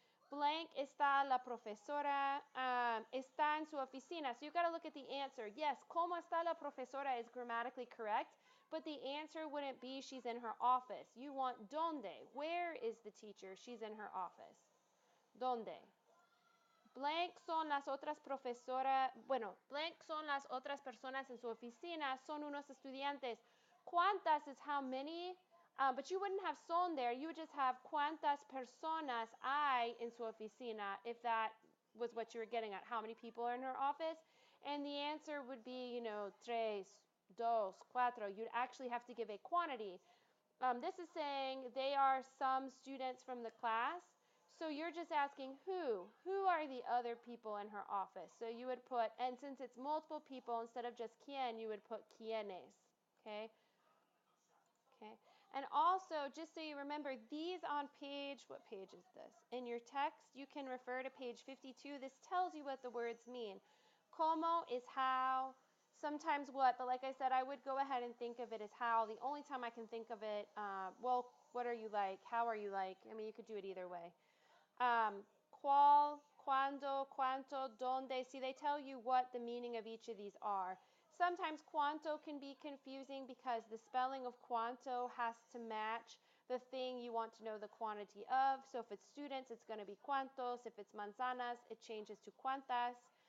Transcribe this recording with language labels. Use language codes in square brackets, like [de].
[es] Blank está la profesora, está en su oficina. [en] So you got to look at the answer. Yes, [es] ¿cómo está la profesora [en] is grammatically correct, but the answer wouldn't be she's in her office. You want ¿dónde? Where is the teacher? She's in her office. ¿Dónde? [es] Blank son las otras profesoras, bueno, blank son las otras personas en su oficina, son unos estudiantes. [en] ¿Cuántas is how many? But you wouldn't have son there. You would just have [es] cuántas personas hay en su oficina [en] if that was what you were getting at. How many people are in her office? And the answer would be, [es] tres, dos, cuatro. [en] You'd actually have to give a quantity. This is saying they are some students from the class. So you're just asking who? Who are the other people in her office? So you would put, and since it's multiple people, instead of just quién, you would put quiénes. Okay? Okay. And also, just so you remember, these on page, what page is this? In your text, you can refer to page 52. This tells you what the words mean. Como is how, sometimes what, but like I said, I would go ahead and think of it as how. The only time I can think of it, well, what are you like? How are you like? I mean, you could do it either way. [es] ¿Cuál, cuándo, cuánto, dónde? [en] See, they tell you what the meaning of each of these are. Sometimes cuánto can be confusing because the spelling of cuánto has to match the thing you want to know the quantity of. So if it's students, it's going to be cuántos. If it's manzanas, it changes to cuántas.